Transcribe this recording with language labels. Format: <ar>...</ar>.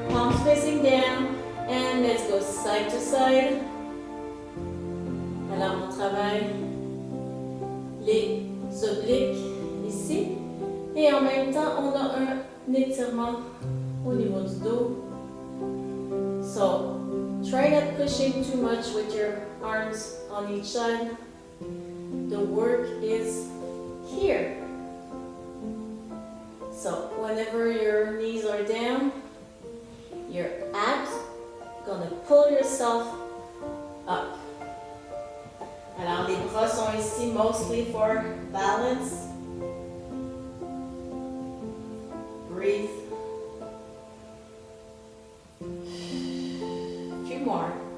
<en>Palms facing down. And let's go side to side.</en> <fr>Alors on travaille les obliques ici. Et en même temps, on a un étirement au niveau du dos.</fr> <en>So, try not pushing too much with your arms on each side. The work is here. So, whenever your knees are down, your abs gonna pull yourself up.</en> <fr>Alors, les bras sont ici</fr> <en>mostly for balance. Breathe. Few more.</en>